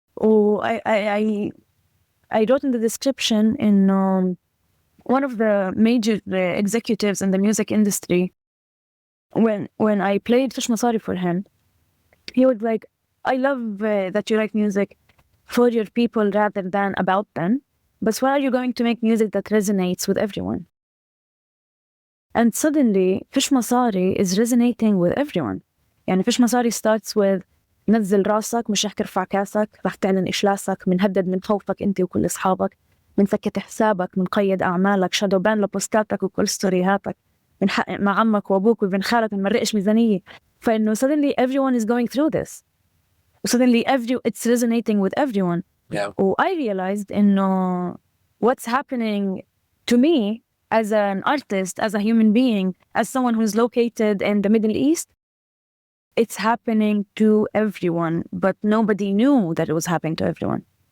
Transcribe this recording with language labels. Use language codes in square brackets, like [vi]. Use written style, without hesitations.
[en] I wrote in the description one of the major executives in the music industry, when I played Fish Masari for him, he was like, I love that you write music for your people rather than about them, but why are you going to make music that resonates with everyone? And suddenly Fish Masari is resonating with everyone. Fish Masari starts with [ar] نزل راسك، مش رح ترفع كاسك، رح تعلن إشلاسك، منهدد من خوفك أنت وكل أصحابك، منسكت حسابك، منقيد أعمالك، شادو بان لبوستاتك وكل ستوريهاتك، منحقق مع عمك وأبوك وابن خالك، منمرقش ميزانية. [en] suddenly everyone is going through this. Suddenly it's resonating with everyone. Yeah. I realized what's happening to me as an artist, as a human being, as someone who's located in the Middle East, it's happening to everyone, but nobody knew that it was happening to everyone.